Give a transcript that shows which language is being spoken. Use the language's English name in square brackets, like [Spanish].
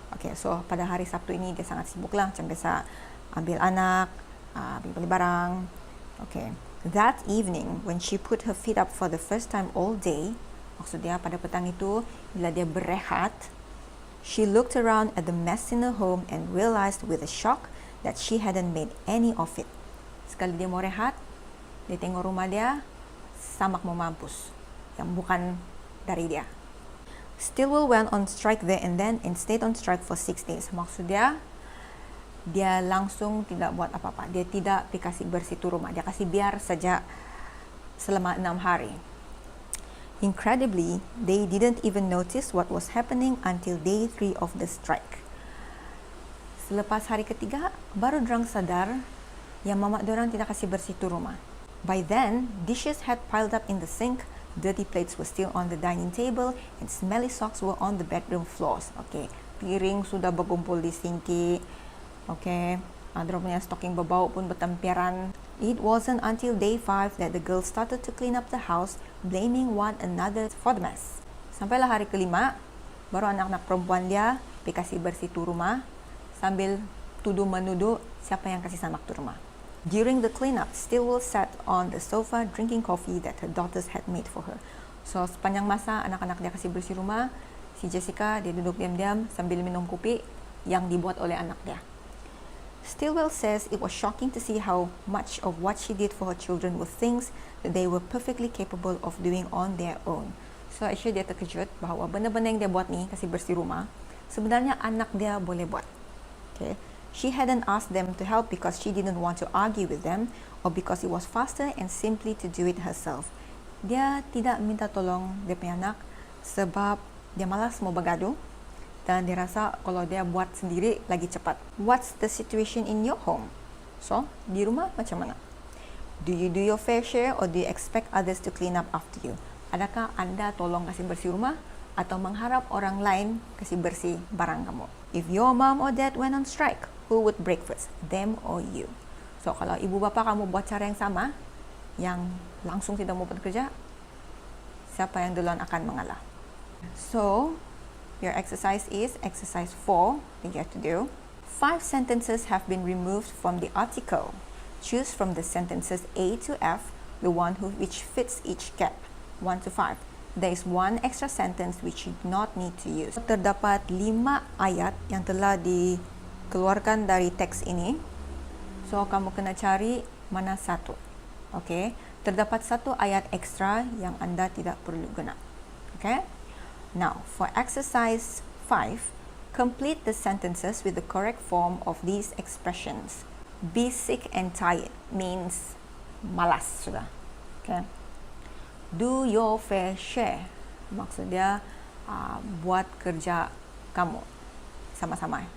[Malay] Okay, so pada hari Sabtu ini dia sangat sibuk lah, macam biasa ambil anak, beli barang. [English] Okay, that evening when she put her feet up for the first time all day, [Malay] maksudnya pada petang itu bila dia berehat, [English] she looked around at the mess in her home and realized with a shock that she hadn't made any of it. [Malay] Sekali dia mau rehat, dia tengok rumah dia samak mau mampus, yang bukan dari dia. [English] Stilwell went on strike there and then and stayed on strike for 6 days. [Malay] Maksud dia langsung tidak buat apa-apa. Dia tidak kasih bersih tu rumah. Dia kasih biar saja selama 6 hari. [English] Incredibly, they didn't even notice what was happening until day 3 of the strike. [Malay] Selepas hari ketiga, baru dorang sadar yang mamak dorang tidak kasih bersih tu rumah. [English] By then, dishes had piled up in the sink, dirty plates were still on the dining table, and smelly socks were on the bedroom floors. [Malay] Okay, piring sudah berkumpul di sinki. Okay, dorang punya stocking berbau pun bertempiaran. [English] It wasn't until day 5 that the girls started to clean up the house, blaming one another for the mess. [Malay] Sampailah hari kelima, baru anak-anak perempuan dia kasih bersih tu rumah, sambil tuduh-menuduh siapa yang kasih samak tu rumah. [English] During the cleanup, Stilwell sat on the sofa drinking coffee that her daughters had made for her. [Malay] So, sepanjang masa anak-anak dia kasih bersih rumah, si Jessica dia duduk diam-diam sambil minum kopi yang dibuat oleh anak dia. [English] Stilwell says it was shocking to see how much of what she did for her children were things that they were perfectly capable of doing on their own. [Malay] So, actually dia terkejut bahawa benda-benda yang dia buat ni, kasih bersih rumah, sebenarnya anak dia boleh buat. Okay. [English] She hadn't asked them to help because she didn't want to argue with them or because it was faster and simply to do it herself. [Malay] Dia tidak minta tolong dia punya anak sebab dia malas mau bergaduh dan dia rasa kalau dia buat sendiri lagi cepat. [English] What's the situation in your home? [Malay] So, di rumah macam mana? [English] Do you do your fair share or do you expect others to clean up after you? [Malay] Adakah anda tolong kasih bersih rumah atau mengharap orang lain kasih bersih barang kamu? [English] If your mom or dad went on strike, who would break first, them or you? [Malay] So, kalau ibu bapa kamu buat cara yang sama, yang langsung tidak mau bekerja, siapa yang duluan akan mengalah? [English] So, your exercise is exercise 4 that you have to do. 5 sentences have been removed from the article. Choose from the sentences A to F, the one which fits each gap, 1 to 5. There is one extra sentence which you do not need to use. [Malay] Terdapat 5 ayat yang telah dikeluarkan dari teks ini. So, kamu kena cari mana satu. Okay? Terdapat 1 ayat ekstra yang anda tidak perlu guna. Okay? [English] Now, for exercise 5, complete the sentences with the correct form of these expressions. Be sick and tired means [Malay] malas sudah. [English] Okay? Do your fair share. [Malay] Maksudnya buat kerja kamu sama-sama.